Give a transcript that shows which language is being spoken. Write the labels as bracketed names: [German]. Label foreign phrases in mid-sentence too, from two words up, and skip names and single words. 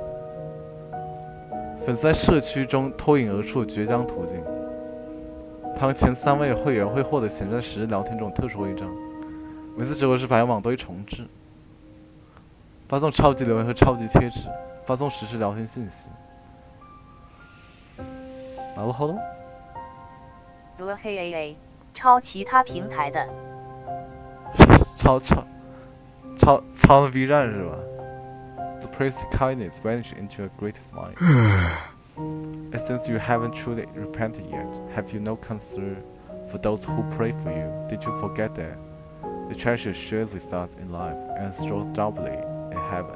[Chinese] 粉丝在社区中脱颖而出的倔强途径。排行前3位会员会获得显示在实时聊天中特殊徽章，每次直播时排行榜都会重置。发送超级留言和超级贴纸，发送实时聊天信息。 [Japanese] なるほど。 [Chinese] 抄其他平台的，抄的 B 站是吧 [English] ？The priest's kindness vanished into a great smile. And since you haven't truly repented yet, have you no concern for those who pray for you? Did you forget that the treasure shared with us in life and stored doubly in heaven?